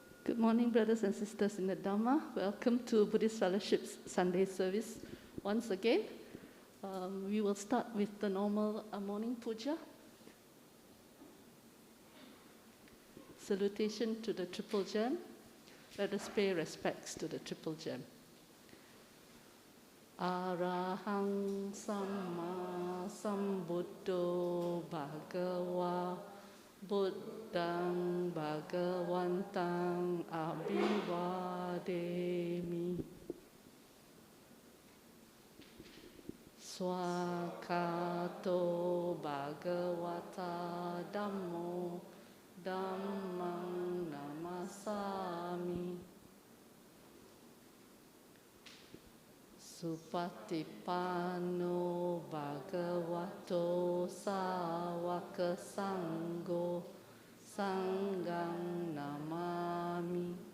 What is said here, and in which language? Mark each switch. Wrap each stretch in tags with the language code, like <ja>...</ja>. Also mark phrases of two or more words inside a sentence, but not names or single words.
<en>Good morning, brothers and sisters in the Dharma. Welcome to Buddhist Fellowship's Sunday service. Once again, we will start with the normal morning puja. Salutation to the Triple Gem. Let us pay respects to the Triple Gem.</en> <pi>Arahang Samma Sambuddho Bhagava Buddhang Bhagavantang Abhivademi Swakato Bhagavata Dhammo Dhammang Namasami Supatipanno Bhagavato Sāvaka Sangho Sanghang Namami.</pi>